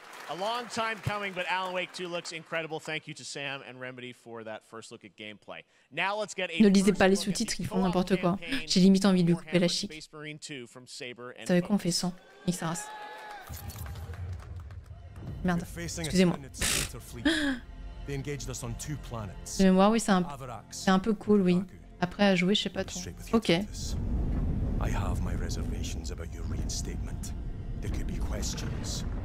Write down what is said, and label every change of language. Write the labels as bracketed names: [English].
[English] A long time coming, but Alan Wake 2 looks incredible. Thank you to Sam and Remedy for that first look at gameplay. Now let's get a... [French] Ne lisez pas les sous-titres, ils font n'importe quoi. J'ai limite envie de lui couper la chic. Vous savez quoi, on fait 100. Nique sa race. Merde. Excusez-moi. De mémoire, oui, c'est un peu cool, oui. Après, à jouer, je sais pas trop. Ok. [English] I have my reservations about your reinstatement. There could be questions.